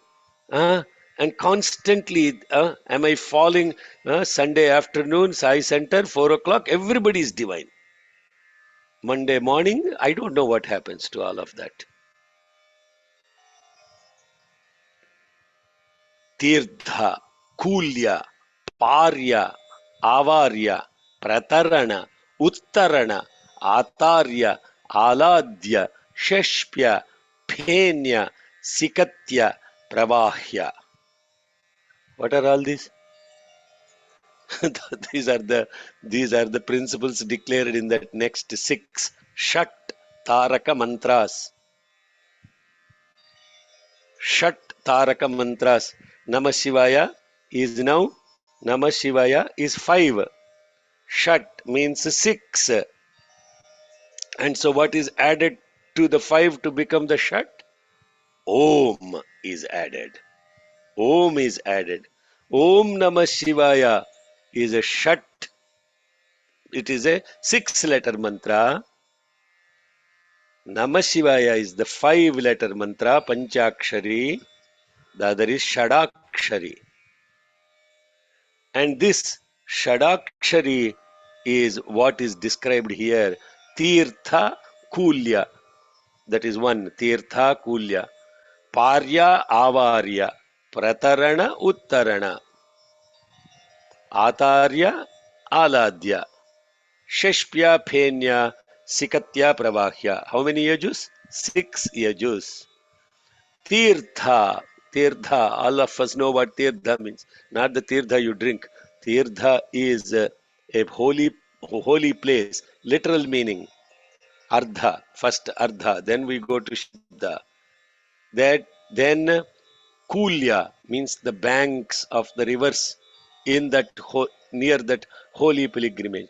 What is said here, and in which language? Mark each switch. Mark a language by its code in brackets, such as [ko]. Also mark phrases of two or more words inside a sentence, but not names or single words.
[en] And constantly, am I falling? Sunday afternoon, Sai Center, 4 o'clock, everybody is divine. Monday morning, I don't know what happens to all of that. Tirtha, [sa] Kulya, Parya, Avarya, Pratarana, Uttarana, Atarya, Aladya, Sheshpya, Phenya, Sikatya, Pravahya. [en] What are all these? these are the these are the principles declared in that next six [sa] Shat Taraka [en] mantras. [sa] Shat Taraka [en] mantras. Namah Shivaya is now Namah Shivaya is 5. Shat means 6. And so what is added to the 5 to become the Shat? Om is added. Om is added. Om Namah Shivaya is a Shat. It is a 6-letter mantra. Namah Shivaya is the 5-letter mantra, Panchakshari. The other is Shadakshari. And this Shadakshari is what is described here. [sa] Tirtha Kulya. [en] That is one. [sa] Tirtha Kulya. Parya Avarya. Pratarana Uttarana. Atarya Aladya. Sheshpya Phenya Sikatya Pravahya. [en] How many yajus? 6 yajus. Tirtha. Tirtha. All of us know what Tirtha means. Not the Tirtha you drink. Tirtha is a holy place. Literal meaning. Ardha. First Ardha. Then we go to Shabda. Then Kulya means the banks of the rivers in that near that holy pilgrimage.